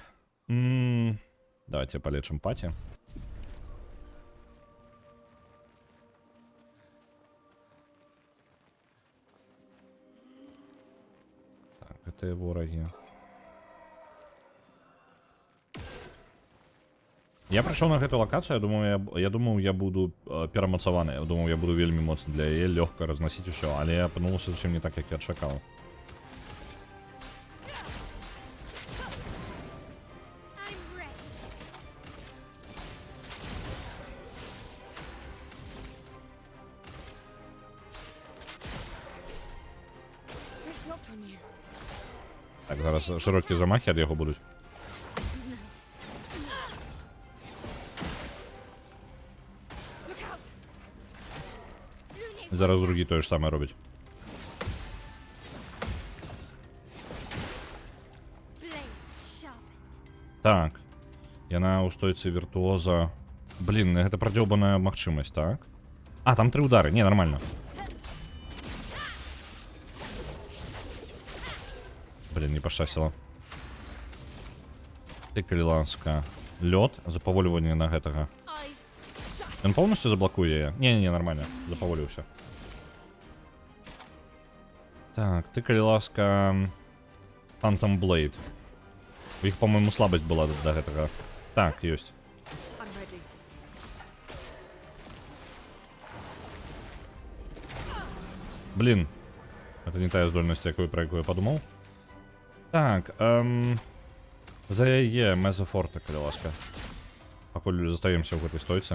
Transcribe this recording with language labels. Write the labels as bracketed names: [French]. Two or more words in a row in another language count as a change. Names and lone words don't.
[Belarusian] Давайте палечым паці. Гэтыя ворагі. Я прыйшоў на гэту лакацыю, я думаў, я буду перамацаваны. Я думаў, я буду вельмі моцны для яе, лёгка разнасіць усё, але я апынулася зусім не так, як я чакаў. [English] I'm ready. It's not on you. [Belarusian] Так, зараз шырокія замахі ад яго будуць. [English] Nice. Look out! Lune, [Belarusian] Зараз другі тое ж самае робіць. [English] blades sharp. [Belarusian] Так. Яна ў стойцы віртуоза. Блін, гэта прадзёбаная магчымасць, так? А, там 3 удары. Не, нормально. Блін, не пашчасціла. Ты, калі ласка. Лёд, запаволіванне на гэтага. [English] Eyes shut. [Belarusian] Ён поўнасцю заблакуе яе? Не, нормально. Запаволіўся. Так, ты, калі ласка... [English] Phantom Blade. [Belarusian] У іх, по-моему, слабасць была да гэтага. Так, ёсць. [English] I'm ready. [Belarusian] Блин. Это не тая здольнасць, про якую я падумаў. Так, за яе Мезофорта, калі ласка. Пакуль застаемся ў гэтай стойцы.